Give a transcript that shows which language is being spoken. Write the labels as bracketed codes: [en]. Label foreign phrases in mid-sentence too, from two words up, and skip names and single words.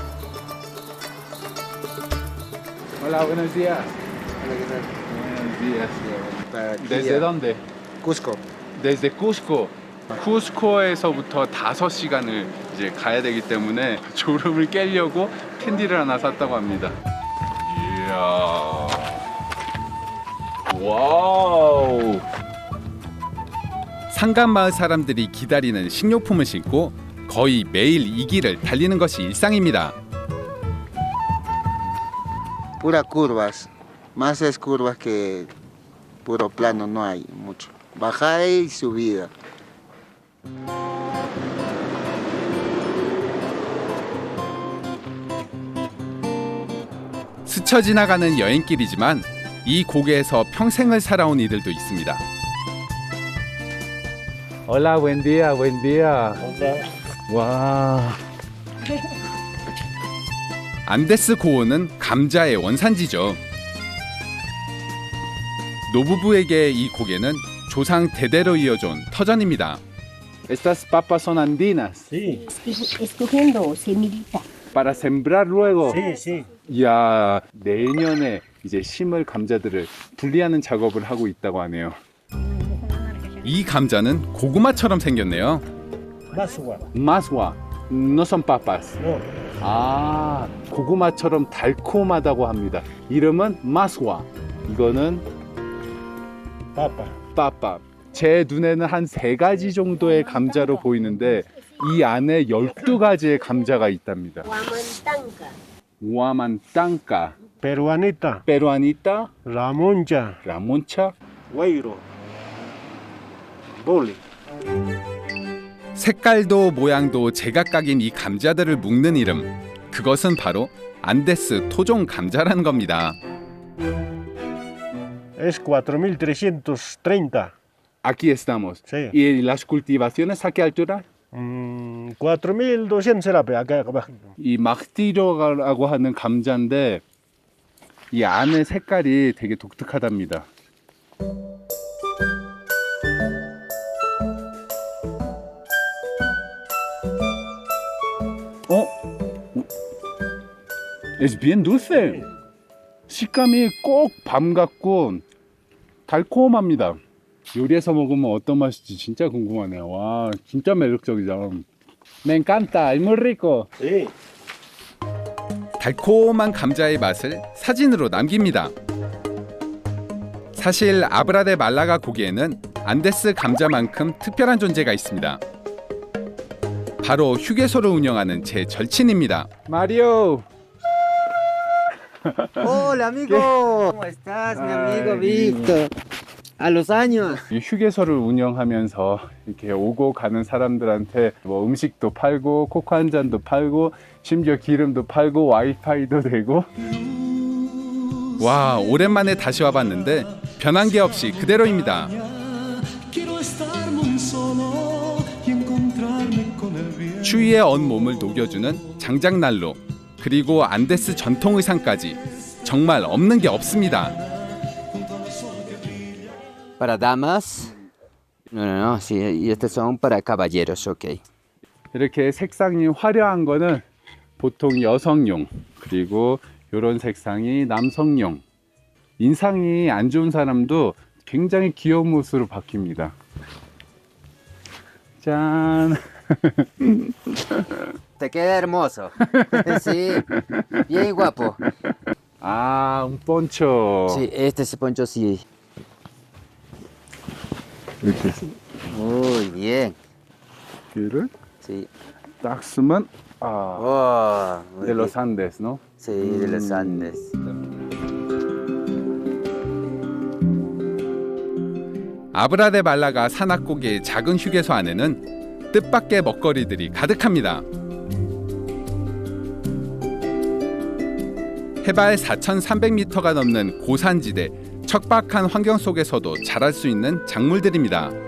[es] Hola, buenos días. Buenos días. ¿Desde dónde? Cusco. Desde Cusco. [ko] 쿠스코에서부터 5시간을 이제 가야 되기 때문에 졸음을 깨려고 캔디를 하나 샀다고 합니다. 이야. 와우. 상간마을 사람들이 기다리는 식료품을 싣고 거의 매일 이 길을 달리는 것이 일상입니다. [es] Pura curvas, más es curvas que puro plano, no hay mucho. Bajada y subida. [ko] 스쳐 지나가는 여행길이지만 이 고개에서 평생을 살아온 이들도 있습니다. [es] Hola, buen día, buen día. [ko] 와. 안데스 고원은 감자의 원산지죠. 노부부에게 이 고개는 조상 대대로 이어져온 터전입니다. [es] Estas papas son andinas. Sí, Escogiendo semillita. Para sembrar luego. sí, sí. [ko] 이야, 내년에 이제 심을 감자들을 분리하는 작업을 하고 있다고 하네요. 이 감자는 고구마처럼 생겼네요. [es] Masua. Maswa, no son papas. No. [ko] 아, 고구마처럼 달콤하다고 합니다. 이름은 maswa. 이거는 [es] Papa. [ko] 빠빠. 제 눈에는 한 3가지 정도의 감자로 보이는데 이 안에 12가지의 감자가 있답니다. [es] Huamantanca, Peruanita. peruanita, Ramoncha. ramoncha. Guairo. Boli. [ko] 색깔도 모양도 제각각인 이 감자들을 묶는 이름, 그것은 바로 안데스 토종 감자라는 겁니다. [es] Es 4.330. Aquí estamos. Sí. ¿Y las cultivaciones a qué altura? 4.200 será, acá abajo. [ko] 이 막티로라고 하는 감자인데 이 안에 색깔이 되게 독특하답니다. [es] Es bien dulce. [ko] 식감이 꼭 밤 같고 달콤합니다. 요리해서 먹으면 어떤 맛일지 진짜 궁금하네요. 와, 진짜 매력적이죠. [es] Me encanta, es muy rico. Sí. [ko] 달콤한 감자의 맛을 사진으로 남깁니다. 사실 아브라데 말라가 고기에는 안데스 감자만큼 특별한 존재가 있습니다. 바로 휴게소를 운영하는 제 절친입니다. 마리오. [es] Hola amigo, ¿cómo estás, mi amigo Víctor? A los años. [ko] 이 휴게소를 운영하면서 이렇게 오고 가는 사람들한테 뭐 음식도 팔고 코코 한 잔도 팔고 심지어 기름도 팔고 와이파이도 되고. 와, 오랜만에 다시 와봤는데 변한 게 없이 그대로입니다. 추위에 언 몸을 녹여주는 장작난로, 그리고 안데스 전통 의상까지 정말 없는 게 없습니다. [es] Para damas. No, sí, y estos son para caballeros, ok. [ko] 이렇게 색상이 화려한 거는 보통 여성용, 그리고 이런 색상이 남성용. 인상이 안 좋은 사람도 굉장히 귀여운 모습으로 바뀝니다. 짠. [es] Te queda hermoso. Sí, bien guapo. 아, un poncho. Sí, este es poncho sí. [ko] 이렇게 [es] Muy bien. [ko] 귀를 [es] Sí. [ko] 딱 쓰면 [es] Oh, muy de los bien. Andes, ¿no? Sí, de los Andes. [ko] 아브라데 말라가 산악고개의 작은 휴게소 안에는 뜻밖의 먹거리들이 가득합니다. 해발 4,300m가 넘는 고산지대 척박한 환경 속에서도 자랄 수 있는 작물들입니다.